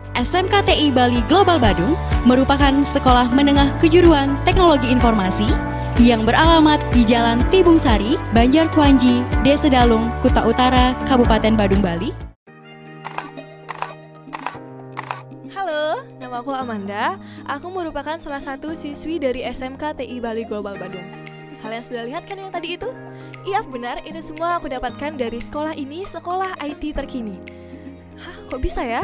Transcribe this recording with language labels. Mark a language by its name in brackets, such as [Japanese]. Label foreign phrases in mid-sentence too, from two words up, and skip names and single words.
[Indonesian] SMKTI Bali Global Badung merupakan sekolah menengah kejuruan teknologi informasi yang beralamat di Jalan Tibung Sari, Banjarkuanji, Desa Dalung, Kuta Utara, Kabupaten Badung, Bali. Halo, nama aku Amanda. Aku merupakan salah satu siswi dari SMKTI Bali Global Badung. Kalian sudah lihat kan yang tadi itu? Iya benar, itu semua aku dapatkan dari sekolah ini, sekolah IT terkini. Hah, kok bisa ya?